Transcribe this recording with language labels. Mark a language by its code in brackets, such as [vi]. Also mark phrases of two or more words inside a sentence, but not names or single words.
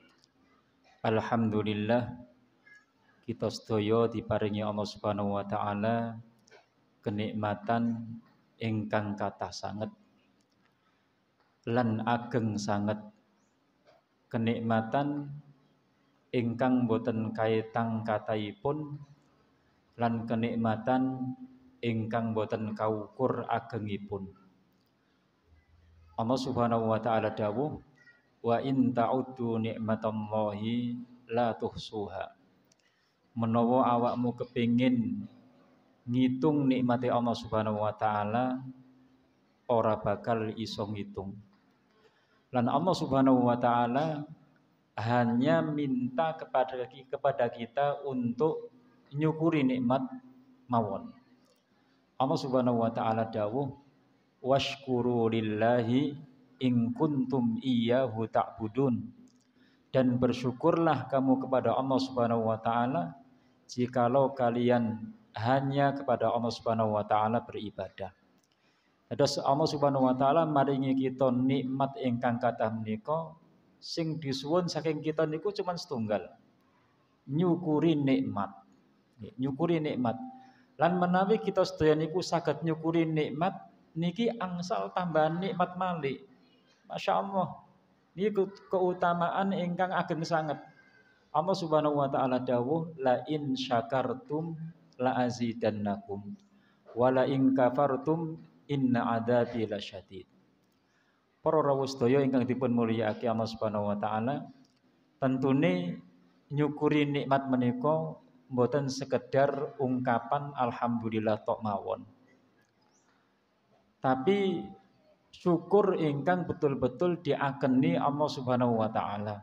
[jv] Alhamdulillah kita sedaya diparingi Allah [ar] سبحانه وتعالى [jv] kenikmatan ingkang kathah sanget lan ageng sanget, kenikmatan ingkang boten kaitang kathahipun lan kenikmatan ingkang boten kaukur agengipun. [ar] Allah سبحانه وتعالى dawuh, وإن تعدوا نعمة الله لا تحصوها. [jv] Menawa awakmu kepingin ngitung nikmate Allah [ar] سبحانه وتعالى, [jv] ora bakal iso ngitung. [id] Lan Allah [ar] سبحانه وتعالى [id] hanya minta kepada kita untuk [jv] nyukuri nikmat mawon. [ar] Allah سبحانه وتعالى dawuh, واشكروا لله إن كنتم إياه تعبدون. [id] Dan bersyukurlah kamu kepada Allah [ar] سبحانه وتعالى [id] jikalau kalian hanya kepada Allah [ar] سبحانه وتعالى [id] beribadah. [jv] Terus Allah [ar] سبحانه وتعالى [jv] maringi kita nikmat ingkang kathah menika, sing disuwun saking kita niku cuma setunggal, nyukuri nikmat. Nyukuri nikmat. Lan menawi kita sedaya niku saged nyukuri nikmat, niki angsal tambahan nikmat malih. Masyaallah. Niki keutamaan ingkang ageng sanget. [ar] Allah سبحانه وتعالى dawuh, لئن شكرتم لأزيدنكم ولئن كفرتم إن عذابي لشديد. [jv] Para rawuh sedaya ingkang dipun mulyakaken Allah [ar] سبحانه وتعالى, [jv] tentune nyukuri nikmat menika mboten sekedar ungkapan alhamdulillah tok mawon. Tapi syukur ingkang betul-betul diakeni Allah [ar] سبحانه وتعالى.